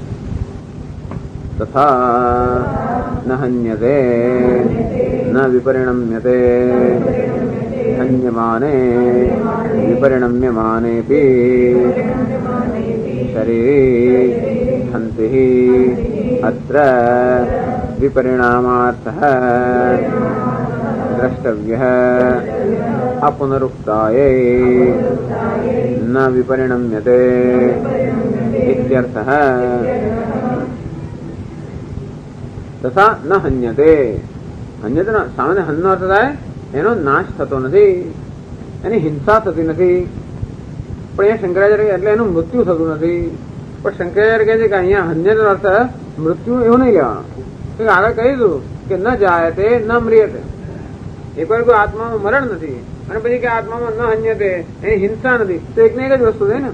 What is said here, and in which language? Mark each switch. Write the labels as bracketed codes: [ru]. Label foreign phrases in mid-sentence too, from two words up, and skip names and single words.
[sa] तथा न हन्यते न विपरिणम्यते हन्यमाने विपरिणम्यमानेऽपि शरीरे हन्ति अत्र विपरिणामार्थः द्रष्टव्यः अपुनरुक्तायै न विपरिणम्यते इत्यर्थः। तथा न हन्यते हन्यते [gu] સામાન્ય હન્નો અર્થ થાય એનો નાશ થતો નથી, એની હિંસા થતી નથી, પણ અહીંયા શંકરાચાર્ય એટલે એનું મૃત્યુ થતું નથી। પણ શંકરાચાર્ય કહે છે કે અહીંયા હન્યનો અર્થ મૃત્યુ એવું નહીં લેવાનું। આગળ કહી દીધું કે [sa] ન જાયતે ન મ્રિયતે, [gu] એક વાર કોઈ આત્મામાં મરણ નથી અને પછી કે આત્મામાં [sa] ન હન્યતે [gu] એની હિંસા નથી, તો એકને એક જ વસ્તુ છે ને।